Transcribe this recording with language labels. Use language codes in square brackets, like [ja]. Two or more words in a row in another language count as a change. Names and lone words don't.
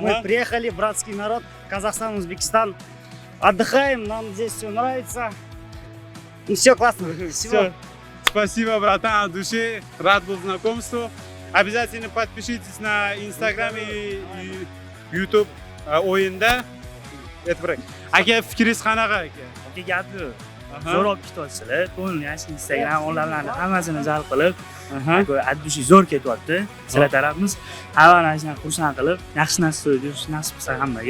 [ru] Мы приехали, братский народ, Казахстан, Узбекистан. Отдыхаем, нам здесь все нравится. Ну, все классно. Все. Спасибо, братан, от души. Рад был знакомству. Обязательно подпишитесь на Instagram и YouTube o'yinda. [uz] E'tibor. Aka, fikringiz qanaqa aka? Aka gapi zo'r olib ketyapsizlar. To'g'ri, yaxshi Instagram onlarni hammasini jalb qilib, addushi zo'r ketyapti. Sizlar tarafimiz hamma narsani xursand qilib, yaxshi narsa so'ydish nasib qilsa hammaga.